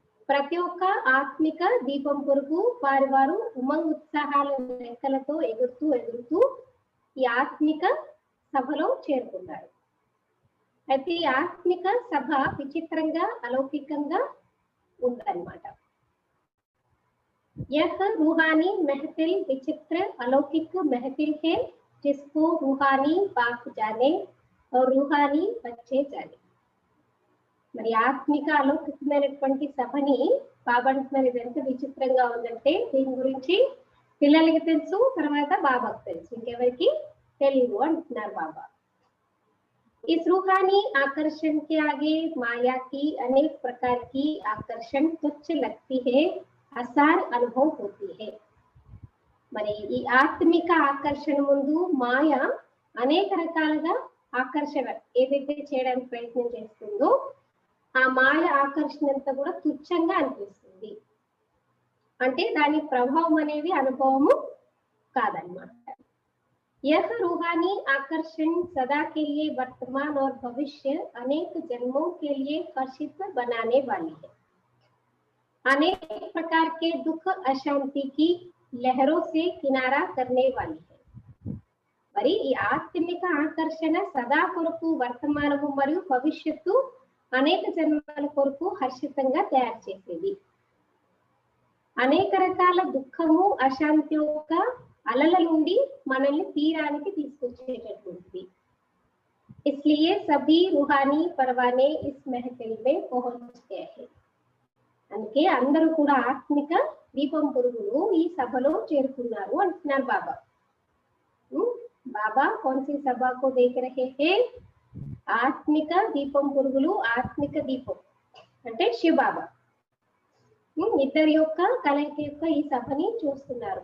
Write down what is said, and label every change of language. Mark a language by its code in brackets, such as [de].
[te] ప్రతి ఒక్క ఆత్మిక దీపం పురుగు వారు ఉమంగ్ ఉత్సాహాల రెక్కలతో ఎగురుతూ ఎగురుతూ ఈ ఆత్మిక సభలో చేరుకున్నారు। అయితే ఈ ఆత్మిక సభ విచిత్రంగా अलौकिకంగా ఉందన్నమాట। [hi] यह रूहानी महफिल विचित्र अलौकिक महफिल है जिसको रूहानी बाप जाने और रूहानी बच्चे जाने। [te] మరి ఆత్మిక అలౌకికమైనటువంటి సభని బాబా అంటున్నారు ఇది ఎంత విచిత్రంగా ఉందంటే దీని గురించి పిల్లలకి తెలుసు, తర్వాత బాబాకు తెలుసు, ఇంకెవరికి తెలియదు అంటున్నారు బాబా। [hi] इस रूहानी आकर्षण के आगे माया की अनेक प्रकार की आकर्षण तुच्छ लगती है, అసార్ అనుభవం होती है। [te] మరి ఈ ఆత్మిక ఆకర్షణ ముందు మాయ అనేక రకాలుగా ఆకర్షణ ఏదైతే చేయడానికి ప్రయత్నం చేస్తుందో ఆ మాయ ఆకర్షణ అంతా కూడా తుచ్చంగా అనిపిస్తుంది। అంటే దాని ప్రభావం అనేది అనుభవము కాదన్నమాట। [hi] यह रूहानी आकर्षण सदा के लिए वर्तमान और भविष्य अनेक जन्मों के लिए हर्षित बनाने वाली है। अनेक प्रकार के दुख अशांति की लहरों से किनारा करने वाली है। [te] మరి ఈ ఆత్మిక ఆకర్షణ సదా కొరకు వర్తమానము మరియు భవిష్యత్తు అనేక జన్మల కొరకు హర్షితంగా తయారు చేసేది। అనేక రకాల దుఃఖము అశాంతి యొక్క అలల నుండి మనల్ని తీరానికి తీసుకొచ్చేటటువంటిది। [hi] इसलिए सभी रूहानी परवाने इस महफिल में पहुंच गए हैं। [te] అందుకే అందరూ కూడా ఆత్మిక దీపం పురుగులు ఈ సభలో చేరుకున్నారు అంటున్నారు బాబా। [hi] బాబా కౌన్సి సభకు దేఖ రహే హే [te] ఆత్మిక దీపం పురుగులు। ఆత్మిక దీపం అంటే శివ బాబా ఇద్దరి యొక్క కలయిక యొక్క ఈ సభని చూస్తున్నారు।